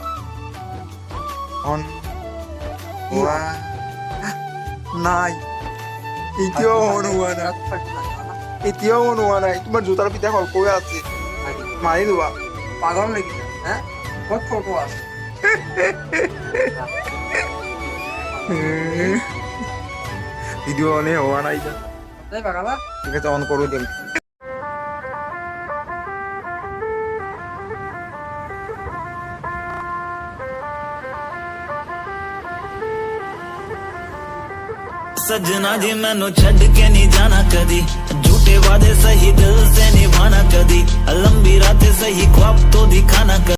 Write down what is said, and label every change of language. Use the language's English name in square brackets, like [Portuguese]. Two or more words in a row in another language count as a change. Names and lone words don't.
[Assamese] নাই, এতিয়াও মন হোৱা নাই, এতিয়াও মন হোৱা নাই। তোমাৰ জোতাৰ পিঠা কৈ আছে, মাৰি লোৱা। পাগল নেকি? হ্যাঁ বহুত ফটো আছে। ভিডিঅ' অনে হোৱা নাই। তাই পাগলা ঠিক আছে, অন কৰোঁ দিম। [Punjabi] ਸਜਨਾ ਜੀ ਮੈਨੂੰ ਛੱਡ ਕੇ ਨਹੀਂ ਜਾਣਾ ਕਦੀ, ਝੂਠੇ ਵਾਦੇ ਸਹੀ ਦਿਲ ਸੇ ਨਿਭਾਣਾ ਕਦੀ, ਲੰਬੀ ਰਾਤੇਂ ਸਹੀ ਖ਼ਾਬ ਤੋ ਦਿਖਾਣਾ ਕਦੀ।